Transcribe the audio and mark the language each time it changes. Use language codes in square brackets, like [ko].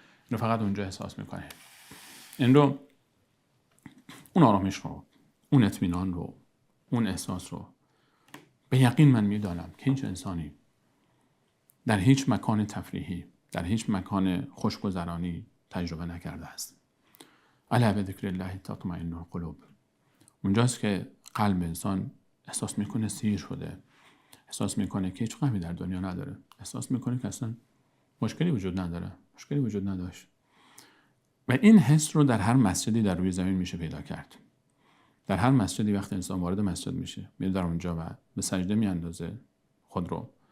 [fa] اینو فقط اونجا احساس می‌کنید. این رو، اون آرامش رو، اون اطمینان رو، اون احساس رو به یقین من میدانم که هیچ انسانی در هیچ مکان تفریحی، در هیچ مکان خوشگذرانی تجربه نکرده است. [ar] الا بذکر الله تطمئن القلوب. [fa] اونجاست که قلب انسان احساس میکنه سیر شده، احساس میکنه که هیچ غمی در دنیا نداره، احساس میکنه که اصلا مشکلی وجود نداره، مشکلی وجود نداشت. و این حس رو در هر مسجدی در روی زمین میشه پیدا کرد. در هر مسجدی وقتی انسان وارد مسجد میشه، میره در اونجا و به سجده میاندازه خود رو.